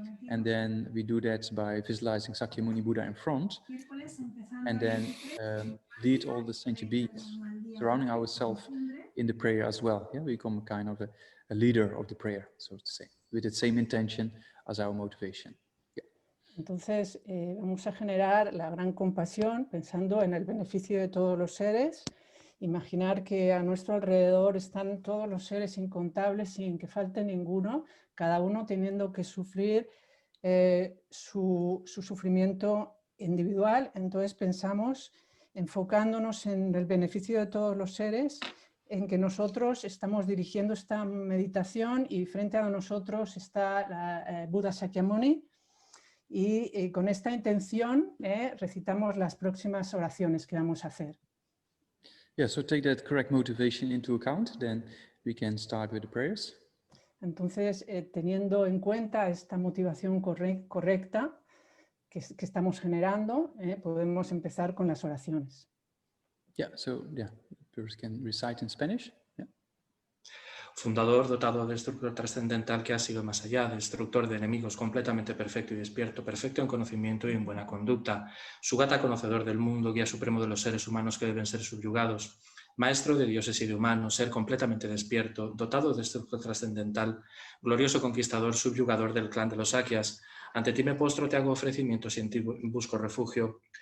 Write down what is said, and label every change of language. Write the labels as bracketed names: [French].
[English] And then we do that by visualizing Sakyamuni Buddha in front, and then lead all the sentient beings surrounding ourselves in the prayer as well. Yeah, we become kind of a leader of the prayer, so to say, with the same intention as our motivation. Yeah. [Spanish] Entonces, vamos a generar la gran compasión pensando en el beneficio de todos los seres. Imaginar que a nuestro alrededor están todos los seres incontables sin que falte ninguno, cada uno teniendo que sufrir su sufrimiento individual. Entonces pensamos, enfocándonos en el beneficio de todos los seres, en que nosotros estamos dirigiendo esta meditación y frente a nosotros está la Buda Sakyamuni, y con esta intención recitamos las próximas oraciones que vamos a hacer. [English] Yeah, so take that correct motivation into account, then we can start with the prayers. [Spanish] Entonces, teniendo en cuenta esta motivación correcta que estamos generando, podemos empezar con las oraciones. [English] Yeah, so yeah, viewers can recite in Spanish. Yeah. [Spanish] Fundador, dotado de destructor trascendental que ha sido más allá, destructor de enemigos, completamente perfecto y despierto, perfecto en conocimiento y en buena conducta, sugata conocedor del mundo, guía supremo de los seres humanos que deben ser subyugados, maestro de dioses y de humanos, ser completamente despierto, dotado de destructor trascendental, glorioso conquistador, subyugador del clan de los Sakyas, ante ti me postro, te hago ofrecimientos y en ti busco refugio.